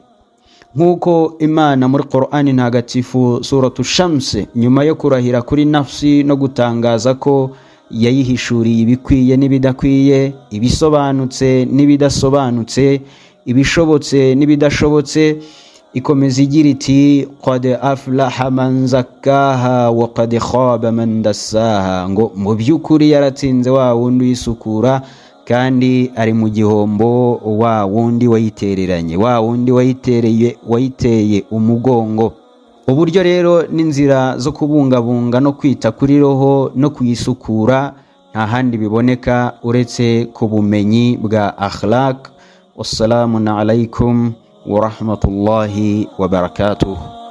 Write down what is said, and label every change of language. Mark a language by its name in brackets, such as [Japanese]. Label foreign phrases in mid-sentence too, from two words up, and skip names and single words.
[Kinyarwanda] Nk'uko Imana muri Qur'ani ntagatifu suratu Shams, nyuma yo kurahira kuri nafsi no gutangaza ko yayihishuriye ibikwiye n'ibidakwiye, ibisobanutse n'ibidasobanutse, ibishobotse n'ibidashobotse, ikomeza igira iti [Arabic] قد أفلح من زكاها وقد خاب من دساها, [Kinyarwanda] ngo mu by'ukuri yaratsinze wa wundi uyisukura kandi ari mu gihombo wa wundi wayitereranye, wa wundi wayiteye umugongo. Uburyo rero n'inzira zo kubungabunga no kwita kuri roho no kuyisukura nta handi biboneka uretse ku bumenyi bwa akhlaq. [Arabic] والسلام عليكم ورحمة الله وبركاته.